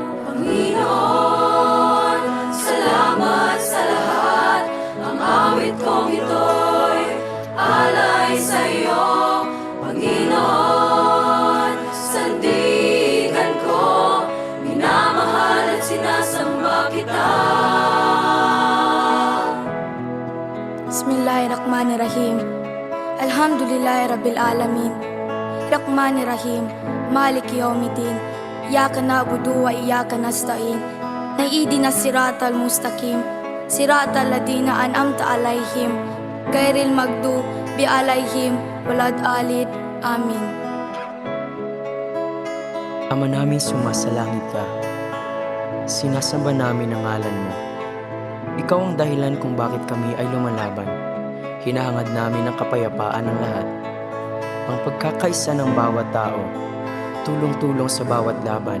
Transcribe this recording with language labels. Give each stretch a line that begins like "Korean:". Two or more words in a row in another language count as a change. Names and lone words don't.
Filipino: Panginoon, salamat sa lahat, ang awit kong ito'y alay sa'yo. Panginoon, sandigan ko, minamahal at sinasamba kita.
Arabic: بسم الله الرحمن الرحيم. الحمد لله رب العالمين. الرحمن الرحيم مالك يوم الدين. إياك نعبد وإياك نستعين اهدنا الصراط المستقيم. صراط الذين أنعمت عليهم. غير المغضوب عليهم ولا الضالين آمين.
Filipino: Ama namin sumasalangit ka, sinasamba namin ang ngalan mo. Ikaw ang dahilan kung bakit kami ay lumalaban. Hinahangad namin ang kapayapaan ng lahat, ang pagkakaisa ng bawat tao, tulong-tulong sa bawat laban.